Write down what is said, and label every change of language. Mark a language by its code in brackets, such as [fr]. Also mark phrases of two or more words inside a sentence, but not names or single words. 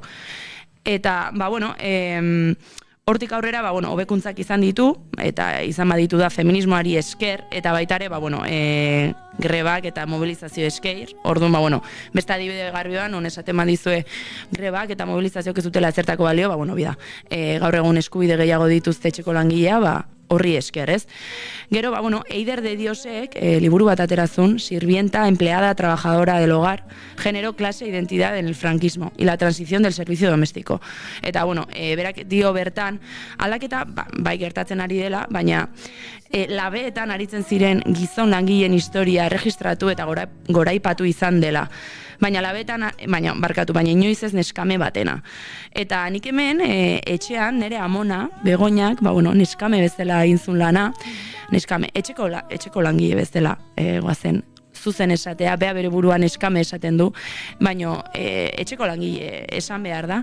[eu] Eta, hortik aurrera, hobekuntzak izan ditu, eta izan baditu da feminismoari esker, eta baitare, grebak eta mobilizazio esker. Orduan, beste adibide garbioan, esaten badizue grebak eta mobilizazioak ez dutela ezertako balio, gaur egun eskubide gehiago dituzte etxeko langilea, horri esker, ez? Gero, Eider de Diosek, liburu bat aterazun, sirvienta, empleada, trabajadora del hogar, género, clase, identidad en el franquismo y la transición del servicio doméstico. Eta, berak dio bertan, aldaketa, bai gertatzen ari dela, baina labeetan aritzen ziren gizon langileen historia erregistratu eta goraipatu izan dela. Baina labeetan, baina inoiz ez neskame batena. Eta nik hemen, etxean, nire amona, Begoñak, neskame bezala egin zuen lana, neskame, etxeko langile bezala, guazen, zuzen esatea, bea bere buruan eskame esaten du, baino etxeko langile esan behar da.